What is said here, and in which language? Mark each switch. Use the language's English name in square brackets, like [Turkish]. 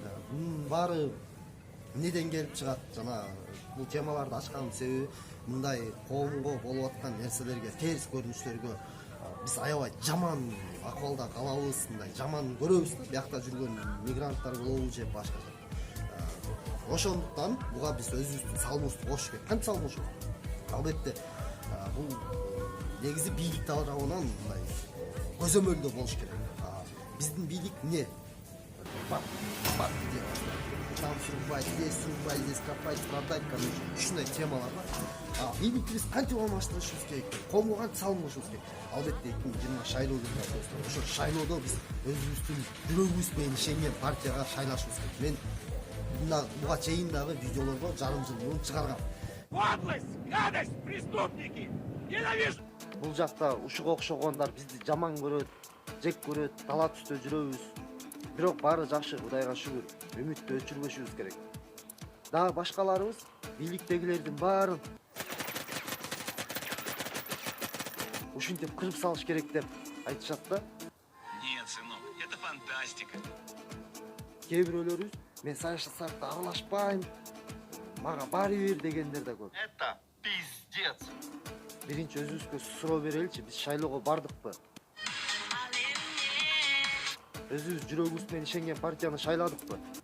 [Kyrgyz] Бунун баары эмнеден келип чыгат? Жана бул темаларды ачканын себеби мындай коомго болуп аткан нерселерге, терс көрүнүштөргө биз аябай жаман акыбалда калабыз, мындай жаман көрөбүз да, биякта жүргөн мигранттар болобу же башка. Ошондуктан буга биз өзүбүздүн салымыбызды кошуш керек. Кантип салымыбыз? Албетте бул негизи бийлик тарабынан мындай көзөмөлдөө болуш керек. Биздин бийлик эмне? [Russian] Бак деп там срубать, здесь копать, продать, короче, [Kyrgyz] ушундай темалар бар. Бийликти биз кантип алмаштырышыбыз керек? Коомго кантип салынышыбыз керек? Албетте 2020 шайлоо келип атат. Ошо шайлоодо биз өзүбүздүн жүрөгүбүз менен ишенген партияга шайлашыбыз керек. Мен буга чейин дагы видеолорго жарым жыл мурун чыгаргам. [Russian] Подлость, гадость, преступники! Ненавижу! [Kyrgyz] Бул жакта ушуга окшогондар бизди жаман көрөт, жек көрөт, тала түстө жүрөбүз. Бирок баары жакшы, Кудайга шүгүр. Үмүттү өчүрбөшүбүз керек. Дагы башкаларыбыз бийликтегилердин баарын ушинтип кырып салыш керек деп айтышат да. [Russian] Нет, сынок, это фантастика. [Kyrgyz] Кээ бирөөлөрүбүз мен саясатта аралашпайм, мага баары бир дегендер да көп. [Russian] Это пиздец. [Kyrgyz] Биринчи өзүбүзгө суроо береличи, биз шайлоого бардыкпы? Өзүбүз жүрөгүбүз менен ишенген партияны шайладыкпы?